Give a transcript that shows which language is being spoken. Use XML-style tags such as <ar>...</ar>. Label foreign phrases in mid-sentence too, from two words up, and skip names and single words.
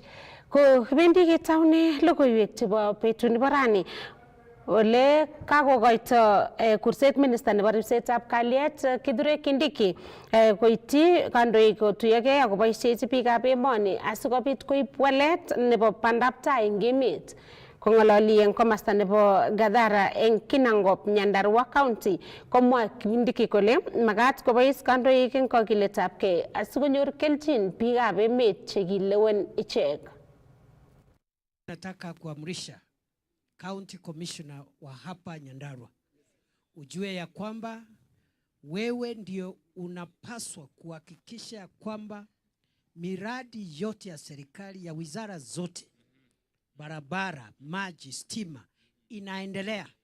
<kln>Ko kibendi ketaune logoiwek chebo betut nebo rani ole kakokoito kurset minister nebo ribsetab kalyet Kithure Kindiki koityi kandoik kotuyogei ak koboisiechi biikab emoni asikobit koib walet nebo bandaptai eng emet. Kong'ololi eng komasta nebo Gadhara eng Kinangop, Nyandarua County, komwa Kindiki kole makat kobois kandoik eng kokiletabgei asikonyor kelchin biikab emet chekilewen ichek.</kln> <sw>Nataka kuamrisha</sw> <en>County Commissioner</en> <sw>wa hapa Nyandarua, ujue ya kwamba wewe ndio unapaswa kuhakikisha kwamba miradi yote ya serikali ya wizara zote, barabara, maji, stima inaendelea.</sw>